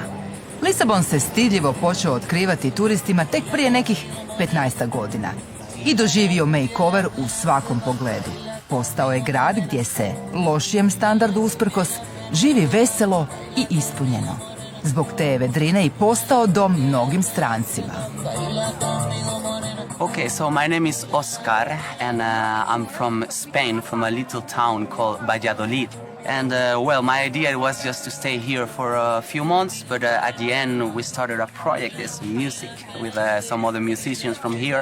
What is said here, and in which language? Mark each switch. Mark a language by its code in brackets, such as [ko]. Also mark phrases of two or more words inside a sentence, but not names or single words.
[hr] Lisabon se stidljivo počeo otkrivati turistima tek prije nekih 15 godina i doživio makeover u svakom pogledu. Postao je grad gdje se, lošijem standardu usprkos, živi veselo i ispunjeno. Zbog te vedrine i postao dom mnogim strancima. [en] Okay, so my name is Oscar and I'm from Spain, from a little town called Valladolid. And well, my idea was just to stay here for a few months, but at the end we started a project, this music, with some other musicians from here.